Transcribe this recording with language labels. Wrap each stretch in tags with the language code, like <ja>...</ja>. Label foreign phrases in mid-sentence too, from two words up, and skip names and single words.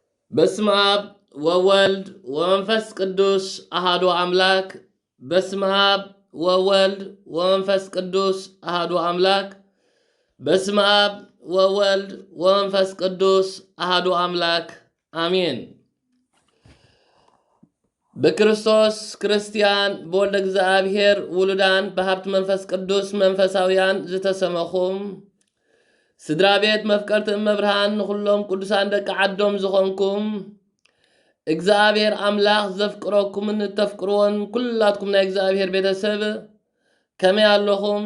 <gez>በስመ አብ ወወልድ ወመንፈስ ቅዱስ አሐዱ አምላክ። በስመ አብ ወወልድ ወመንፈስ ቅዱስ አሐዱ አምላክ። በስመ አብ ወወልድ ወመንፈስ ቅዱስ አሐዱ አምላክ አሜን።</gez> <ti>በክርስቶስ ክርስቲያን በወልደ እግዚአብሔር ውሉዳን በሀብት መንፈስ ቅዱስ መንፈሳውያን ዝተሰመኹም ስድራ ቤት መፍቀርቲ እመብርሃን ኩሎም ቅዱሳን ደቂ ዓዶም ዝኾንኩም እግዚአብሔር አምላክ ዘፍቅረኩምን ተፍቅርዎን ኩላትኩም ናይ እግዚአብሔር ቤተሰብ ከመይ ኣለኹም?</ti>